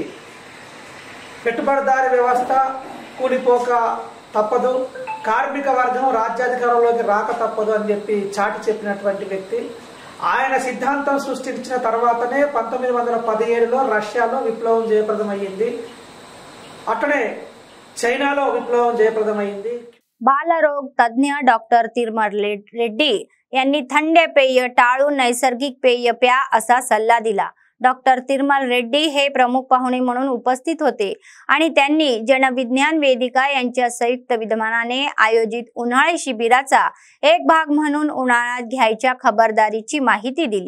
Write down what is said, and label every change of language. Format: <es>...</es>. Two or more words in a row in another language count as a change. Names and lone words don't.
<te>పెట్టుబడిదారీ వ్యవస్థ కూలిపోక తప్పదు, కార్మిక వర్గం రాజ్యాధికారంలోకి రాక తప్పదు అని చెప్పి చాటి చెప్పినటువంటి వ్యక్తి। ఆయన సిద్ధాంతం సృష్టించిన తర్వాతనే 1917లో రష్యాలో విప్లవం జయప్రదమైంది, అట్లనే చైనాలో విప్లవం జయప్రదమైంది।</te> <mr>बालरोग तज्ञ डॉक्टर तिरमल रेड्डी यांनी थंड पेय टाळून नैसर्गिक पेय प्या असा सल्ला दिला। डॉक्टर तिरुमल रेड्डी हे प्रमुख पाहुणे म्हणून उपस्थित होते आणि त्यांनी जनविज्ञान वेदिका यांच्या संयुक्त विद्यमानाने आयोजित उन्हाळी शिबिराचा एक भाग म्हणून उन्हाळ्यात घ्यायच्या खबरदारीची माहिती दिली।</mr>